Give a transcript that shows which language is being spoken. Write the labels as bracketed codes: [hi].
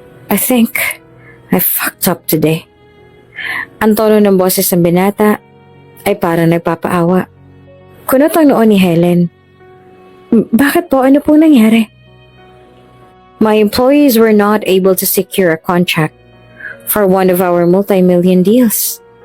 [en] I think I fucked up today. [tl] Ang tono ng boses ng binata ay parang nagpapaawa. Kunot ang noon ni Helen. Bakit po? Ano pong nangyari? [en] My employees were not able to secure a contract for one of our multi-million deals.